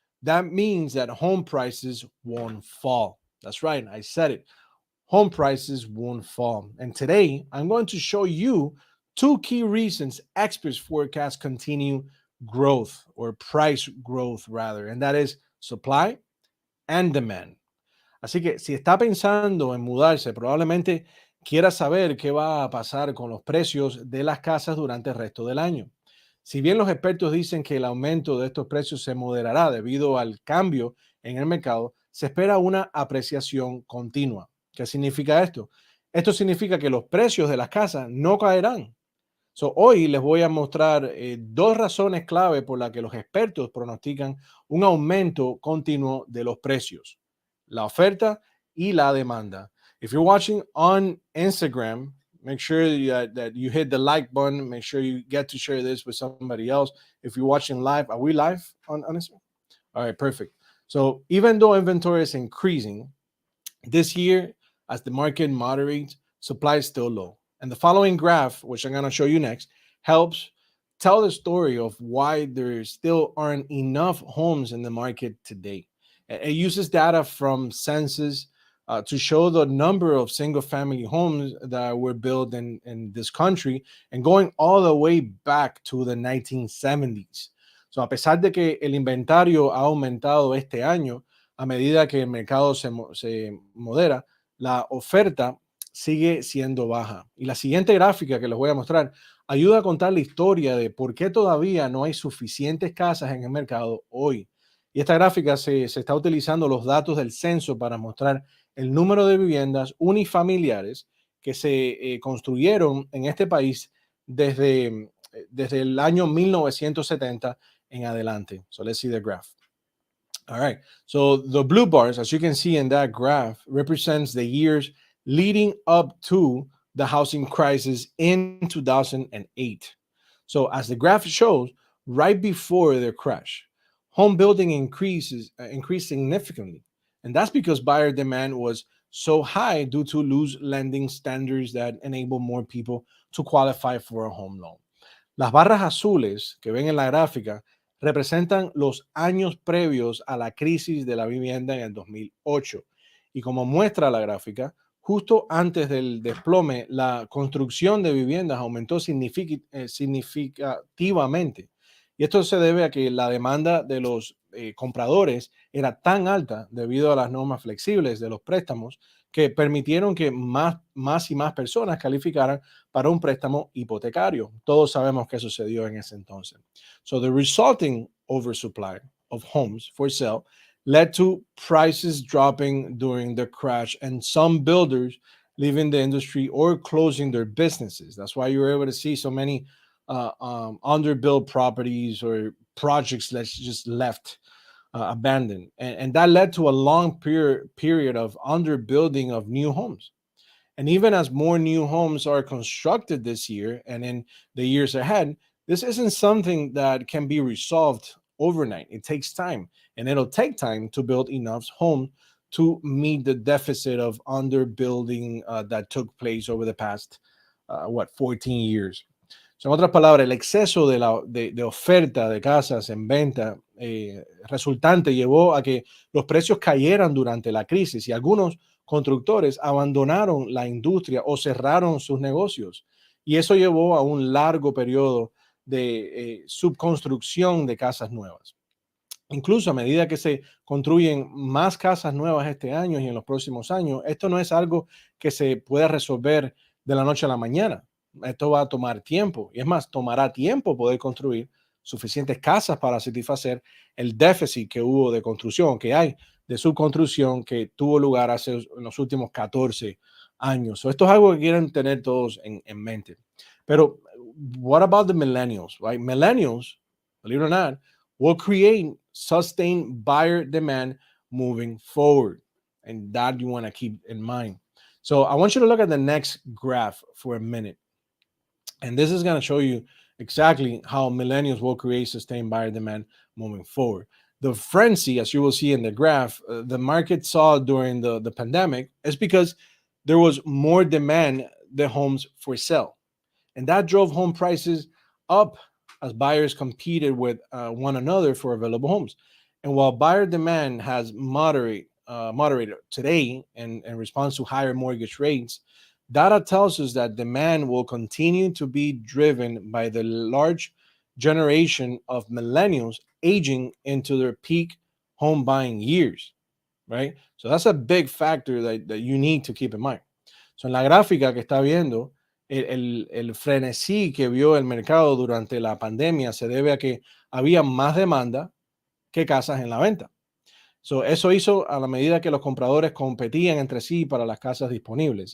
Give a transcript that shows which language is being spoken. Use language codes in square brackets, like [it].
[en] That means that home prices won't fall. That's right, I said it. Home prices won't fall. And today, I'm going to show you two key reasons experts forecast continue growth or price growth rather, and that is supply and demand. [es] Así que si está pensando en mudarse, probablemente quiera saber qué va a pasar con los precios de las casas durante el resto del año. Si bien los expertos dicen que el aumento de estos precios se moderará debido al cambio en el mercado, se espera una apreciación continua. ¿Qué significa esto? Esto significa que los precios de las casas no caerán. So, hoy les voy a mostrar dos razones clave por las que los expertos pronostican un aumento continuo de los precios, la oferta y la demanda. [en] If you're watching on Instagram, make sure that you hit the like button. Make sure you get to share this with somebody else. If you're watching live, are we live on Instagram? All right, perfect. So even though inventory is increasing this year, as the market moderates, supply is still low. And the following graph, which I'm going to show you next, helps tell the story of why there still aren't enough homes in the market today. It uses data from census to show the number of single family homes that were built in this country and going all the way back to the 1970s. [es] So, a pesar de que el inventario ha aumentado este año, a medida que el mercado se modera, la oferta sigue siendo baja. Y la siguiente gráfica que les voy a mostrar ayuda a contar la historia de por qué todavía no hay suficientes casas en el mercado hoy. Y esta gráfica se está utilizando los datos del censo para mostrar el número de viviendas unifamiliares que se construyeron en este país desde el año 1970 en adelante. [en] So let's see the graph. All right. So the blue bars, as you can see in that graph, represents the years leading up to the housing crisis in 2008. So as the graph shows, right before the crash, home building increased significantly. And that's because buyer demand was so high due to loose lending standards that enable more people to qualify for a home loan. [es] Las barras azules que ven en la gráfica representan los años previos a la crisis de la vivienda en el 2008. Y como muestra la gráfica, justo antes del desplome, la construcción de viviendas aumentó significativamente. Y esto se debe a que la demanda de los compradores era tan alta debido a las normas flexibles de los préstamos que permitieron que más y más personas calificaran para un préstamo hipotecario. Todos sabemos qué sucedió en ese entonces. [en] So the resulting oversupply of homes for sale led to prices dropping during the crash and some builders leaving the industry or closing their businesses. That's why you were able to see so many underbuilt properties or projects that just left abandoned. And that led to a long period of underbuilding of new homes. And even as more new homes are constructed this year and in the years ahead, this isn't something that can be resolved overnight. It takes time, and it'll take time to build enough homes to meet the deficit of underbuilding that took place over the past, 14 years. So, [es] en otras palabras, el exceso de oferta de casas en venta resultante llevó a que los precios cayeran durante la crisis y algunos constructores abandonaron la industria o cerraron sus negocios. Y eso llevó a un largo periodo de subconstrucción de casas nuevas. Incluso a medida que se construyen más casas nuevas este año y en los próximos años, esto no es algo que se pueda resolver de la noche a la mañana. Esto va a tomar tiempo y es más, tomará tiempo poder construir suficientes casas para satisfacer el déficit que hubo de construcción, que hay de subconstrucción que tuvo lugar hace en los últimos 14 años. Esto es algo que quieren tener todos en mente. [en] Pero, what about the millennials, right? Millennials, believe it or not, will create sustained buyer demand moving forward. And that you want to keep in mind. So I want you to look at the next graph for a minute. And this is going to show you exactly how millennials will create sustained buyer demand moving forward. The frenzy, as you will see in the graph, the market saw during the pandemic is because there was more demand than homes for sale. And that drove home prices up as buyers competed with one another for available homes. And while buyer demand has moderated today in response to higher mortgage rates, data tells us that demand will continue to be driven by the large generation of millennials aging into their peak home buying years, right? So that's a big factor that you need to keep in mind. [es] So en la gráfica que está viendo, el frenesí que vio el mercado durante la pandemia se debe a que había más demanda que casas en la venta. So, eso hizo a la medida que los compradores competían entre sí para las casas disponibles.